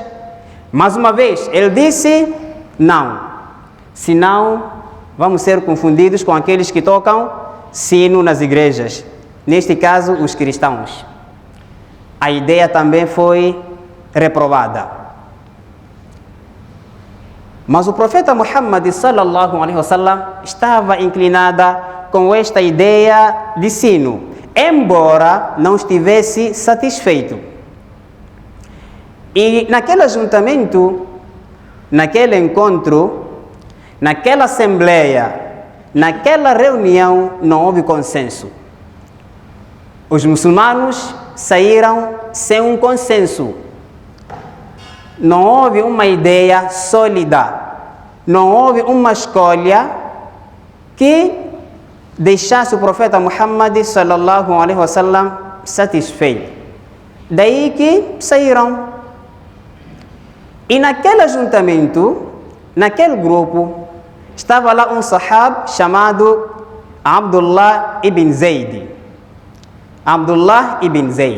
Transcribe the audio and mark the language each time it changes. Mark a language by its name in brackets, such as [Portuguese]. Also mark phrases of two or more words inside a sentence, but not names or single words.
[Portuguese] Mais uma vez, ele disse: "Não, senão vamos ser confundidos com aqueles que tocam sino nas igrejas." Neste caso, os cristãos. A ideia também foi reprovada. Mas o profeta Muhammad [Arabic] صلى الله عليه وسلم [Portuguese] estava inclinada com esta ideia de sino, embora não estivesse satisfeito. E naquele ajuntamento, naquele encontro, naquela assembleia, naquela reunião, não houve consenso. Os muçulmanos saíram sem um consenso. Não houve uma ideia sólida. Não houve uma escolha que deixasse o profeta Muhammad [Arabic] صلى الله عليه وسلم [Portuguese] satisfeito. Daí que saíram. E naquele ajuntamento, naquele grupo, estava lá um sahab chamado Abdullah ibn Zayd. Abdullah ibn Zayd.